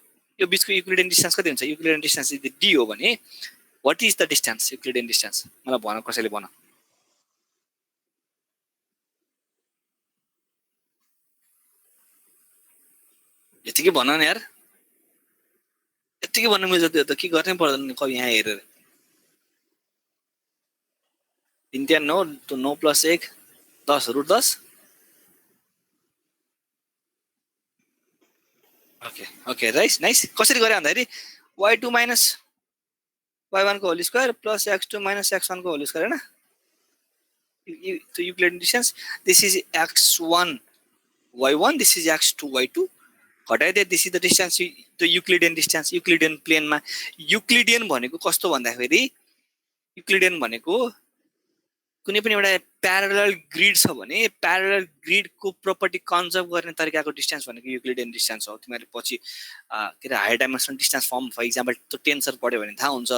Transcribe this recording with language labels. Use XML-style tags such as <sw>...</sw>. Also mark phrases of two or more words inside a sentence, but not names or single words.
<ne>यो बिचको</ne> <en>Euclidean distance</en> <ne>कति हुन्छ?</ne> <en>Euclidean distance</en> <ne>यदि डी हो भने</ne> <en>what is the distance Euclidean distance</en> <ne>मलाई भन कसैले भन यतिकै भन न यार यतिकै भन्नु मिल्छ त्यो त के गर्नै पर्दैन कवि यहाँ हेरेर 3 3 9 तो</ne> <en>9 plus 1 10 root 10 okay okay right nice</en> <ne>कसरी गरे भन्दाखेरि</ne> <en>y2 minus y1</en> <ne>को</ne> <en>whole square plus x2 minus x1</en> <ne>को</ne> <en>whole square</en> <ne>हैन तो</ne> <en>Euclidean distance this is x1 y1 this is x2 y2</en> <ne>घटाइदिए</ne> <en>this is the distance</en> <ne>तो</ne> <en>Euclidean distance</en> <ne>यूक्लिडियन प्लेनमा यूक्लिडियन भनेको कस्तो भन्दाखेरि यूक्लिडियन भनेको कुनै पनि एउटा</ne> <en>parallel grid</en> <ne>छ भने प्यारलल ग्रिडको प्रपर्टी कन्जर्भ गर्ने तरिकाको डिस्टेन्स भनेको यूक्लिडियन डिस्टेन्स हो तिमीहरुले पछि के रे</ne> <en>higher dimensional distance form for example</en> <ne>त्यो टेन्सर पढ्यो भने थाहा हुन्छ</ne>